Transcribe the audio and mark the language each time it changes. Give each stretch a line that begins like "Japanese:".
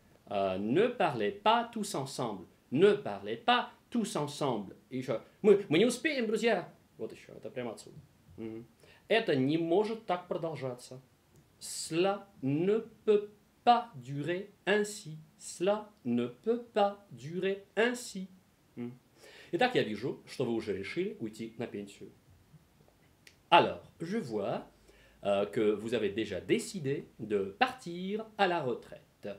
French: Ne parlez pas tous ensemble. Ne parlez pas tous ensemble.
Russian: И еще. Мы не успеем, друзья. Вот еще. Это прямо отсюда. Это не может так продолжаться.
French: Cela ne peut pas durer ainsi. Cela ne peut pas durer ainsi.
Russian: Итак, я вижу, что вы уже решили уйти на пенсию.
French: Alors, je vois que vous avez déjà décidé de partir à la retraite.